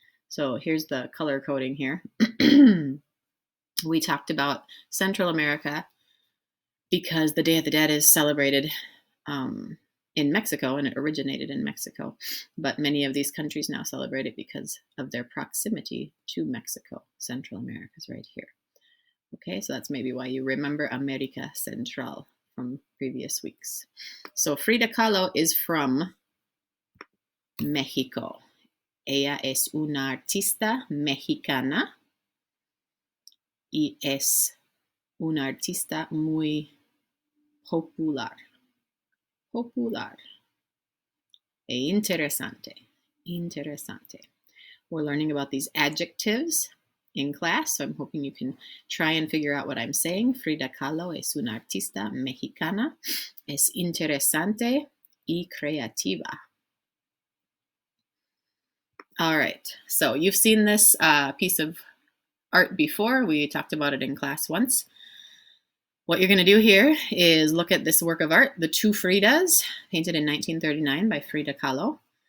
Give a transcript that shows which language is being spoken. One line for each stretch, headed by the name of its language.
English: So here's the color coding here. We talked about Central America because the Day of the Dead is celebrated in Mexico, and it originated in Mexico. But many of these countries now celebrate it because of their proximity to Mexico. Central America is right here. Okay, so that's maybe why you remember America Central from previous weeks. So Frida Kahlo is from México.
Spanish: Ella es una artista mexicana y es una artista muy popular. Popular. E interesante. Interesante.
English: We're learning about these adjectives in class, so I'm hoping you can try and figure out what I'm saying.
Spanish: Frida Kahlo es una artista mexicana. Es interesante y creativa.
English: All right, so you've seen this piece of art before. We talked about it in class once. What you're going to do here is look at this work of art, The Two Fridas, painted in 1939 by Frida Kahlo.